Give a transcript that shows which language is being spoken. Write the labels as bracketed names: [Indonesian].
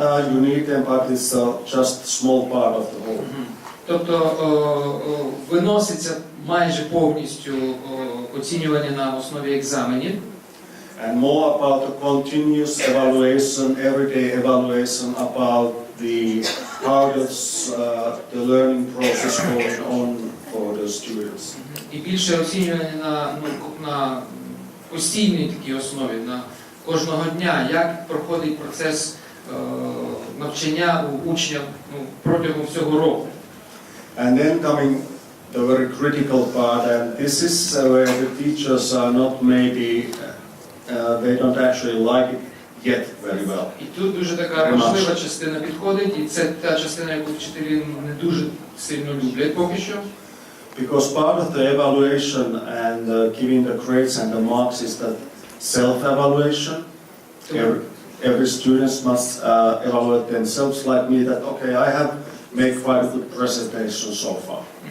[English] You need them, but it's just a small part of the whole. [Ukrainian] Тобто виноситься майже повністю оцінювання на основі екзаменів. [English] And more about the continuous evaluation, everyday evaluation about how does the learning process going on for the students. [Ukrainian] І більше оцінювання на постійній такій основі, на кожного дня, як проходить процес навчання у учнів протягом всього року. [English] And then coming the very critical part, and this is where the teachers are not maybe, they don't actually like it yet very well. [Ukrainian] І тут дуже така важлива частина підходить, і це та частина, яку вчителі не дуже сильно люблять поки що. [English] Because part of the evaluation and giving the grades and the marks is that self-evaluation. Every student must evaluate themselves like me, that okay, I have made quite a good presentation so far.